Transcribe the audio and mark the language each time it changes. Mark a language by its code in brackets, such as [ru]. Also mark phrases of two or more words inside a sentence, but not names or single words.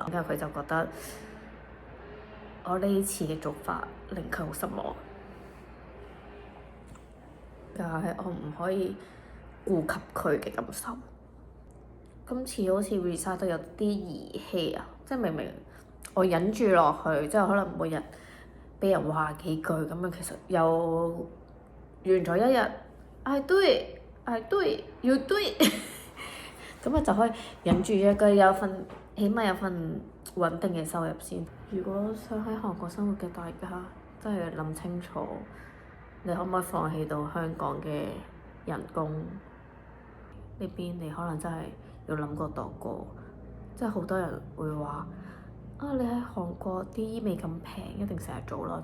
[yue] 跟住佢就覺得我呢次嘅做法令佢好失望，但係我唔可以顧及佢嘅感受。今次好似 research 都有啲兒戲啊，即係明明我忍住落去，即係可能每日俾人話幾句咁樣，其實又完咗一日 ， [en] I do it，I do it，you do it， [yue] 咁啊就可以忍住一個起碼有份穩定嘅收入先。如果想喺韓國生活嘅大家，真係諗清楚，你可唔可以放棄到香港嘅人工？呢邊你可能真係要諗過度過，即係好多人會話你喺韓國啲醫美咁平，一定成日做啦。